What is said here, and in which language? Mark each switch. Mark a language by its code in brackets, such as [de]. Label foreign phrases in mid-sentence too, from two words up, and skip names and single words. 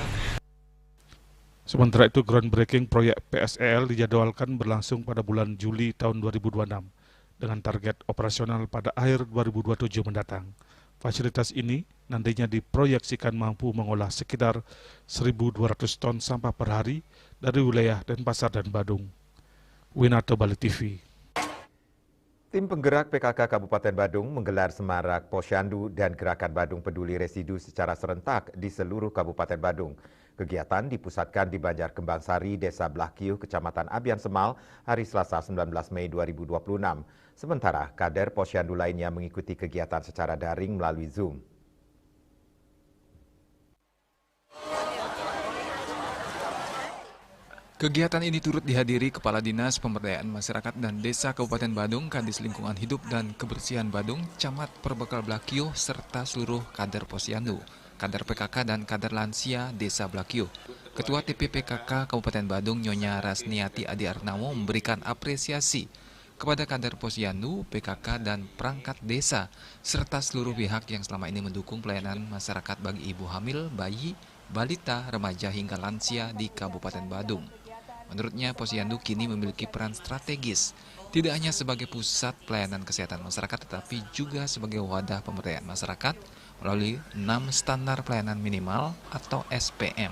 [id] Sementara itu, groundbreaking proyek PSEL dijadwalkan berlangsung pada bulan Juli tahun 2026 dengan target operasional pada akhir 2027 mendatang. Fasilitas ini nantinya diproyeksikan mampu mengolah sekitar 1.200 ton sampah per hari dari wilayah Denpasar dan Badung. Winato, Bali TV. Tim penggerak PKK Kabupaten Badung menggelar semarak Posyandu dan Gerakan Badung Peduli Residu secara serentak di seluruh Kabupaten Badung. Kegiatan dipusatkan di Banjar Kembang Sari, Desa Blakyu, Kecamatan Abian Semal, hari Selasa 19 Mei 2026. Sementara kader Posyandu lainnya mengikuti kegiatan secara daring melalui Zoom. Kegiatan ini turut dihadiri Kepala Dinas Pemberdayaan Masyarakat dan Desa Kabupaten Badung, Kadis Lingkungan Hidup dan Kebersihan Badung, Camat Perbekal Blakyu, serta seluruh kader Posyandu, kader PKK dan kader lansia Desa Blakyu. Ketua TPPKK Kabupaten Badung, Nyonya Rasniati Adi Arnamo, memberikan apresiasi kepada kader Posyandu, PKK, dan perangkat desa, serta seluruh pihak yang selama ini mendukung pelayanan masyarakat bagi ibu hamil, bayi, balita, remaja, hingga lansia di Kabupaten Badung. Menurutnya, Posyandu kini memiliki peran strategis Tidak hanya sebagai pusat pelayanan kesehatan masyarakat, tetapi juga sebagai wadah pemberdayaan masyarakat melalui 6 standar pelayanan minimal atau SPM.